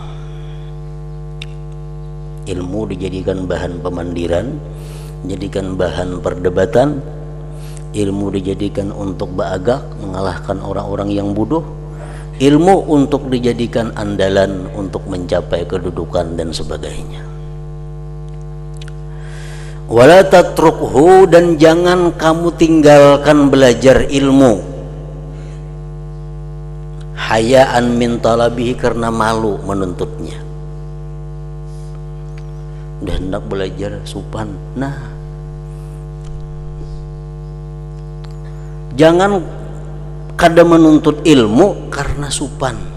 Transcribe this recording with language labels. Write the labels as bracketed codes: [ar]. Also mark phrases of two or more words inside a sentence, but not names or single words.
[id] Ilmu dijadikan bahan pemandiran, dijadikan bahan perdebatan, ilmu dijadikan untuk beagak, mengalahkan orang-orang yang bodoh, ilmu untuk dijadikan andalan untuk mencapai kedudukan dan sebagainya. [ar] ولا تتركه, [id] dan jangan kamu tinggalkan belajar ilmu [ar] حياء من طلبه, [id] karena malu menuntutnya. [bjn] Udah hendak belajar supan, nah jangan kada menuntut ilmu karena supan.